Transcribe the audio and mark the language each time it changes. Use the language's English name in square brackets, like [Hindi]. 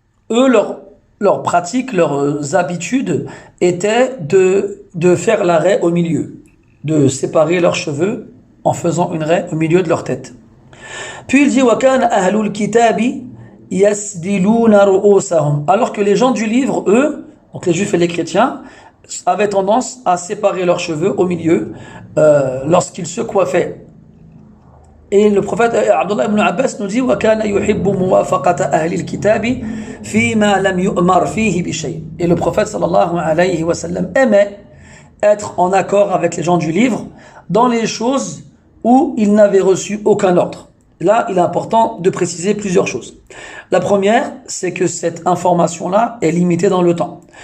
[French] Eux, leur pratique, leurs habitudes étaient de faire la raie au milieu, de séparer leurs cheveux en faisant une raie au milieu de leur tête. Puis il dit [Arabic] وَكَانَ أَهْلُ الْكِتَابِ يَسْدِلُونَ رُؤُوسَهُمْ. [French] Alors que les gens du livre, eux, donc les juifs et les chrétiens, avaient tendance à séparer leurs cheveux au milieu lorsqu'ils se coiffaient. Et le prophète Abdullah ibn Abbas nous dit [Arabic] وَكَانَ يُحِبُّ مُوَافَقَةَ أَهْلِ الْكِتَابِ فِيمَا لَمْ يُؤْمَرْ فِيهِ بِشَيْءٍ. [French] Et le prophète sallallahu alayhi wa sallam aimait être en accord avec les gens du livre dans les choses où il n'avait reçu aucun ordre. Là, il est important de préciser plusieurs choses. La première, c'est que cette information-là est limitée dans le temps.